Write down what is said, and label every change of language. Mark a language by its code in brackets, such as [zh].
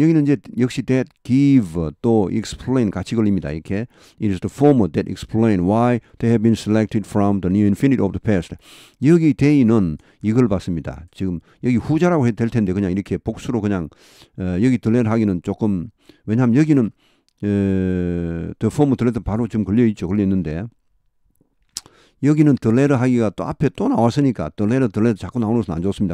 [ko] 여기는 이제 역시 that, give, 또 explain 같이 걸립니다. 이렇게 [en] it is the former that explain why they have been selected from the new infinity of the past. [ko] 여기 they는 이걸 봤습니다. 지금 여기 후자라고 해도 될 텐데 그냥 이렇게 복수로 그냥 여기 들레를 하기는 조금, 왜냐하면 여기는 the former 들레도 바로 지금 걸려 있는데 여기는 들레를 하기가 또 앞에 또 나왔으니까 들레를 자꾸 나오는 것은 안 좋습니다.